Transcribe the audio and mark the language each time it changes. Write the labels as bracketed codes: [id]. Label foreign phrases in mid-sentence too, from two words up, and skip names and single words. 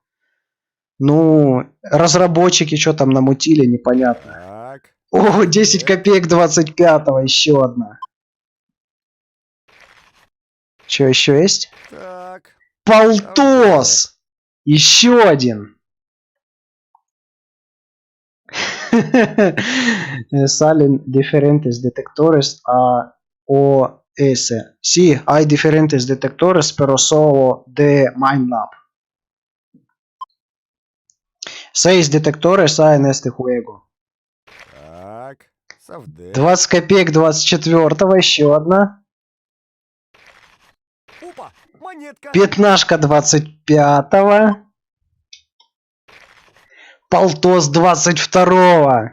[ru] Ну, разработчики что там намутили, непонятно. Так. О, 10 копеек 25-го, еще одна. Что, еще есть? Так. Полтос! Еще один. [es] Salen diferentes detectores a OS. Sí, hay diferentes detectores, pero solo de Minelab. 6 detectores hay en este juego. [ru] Так. Совдеп. 20 копеек 24-го, еще одна. Опа, монетка. Пятнашка 25-го. Полтос 22-го.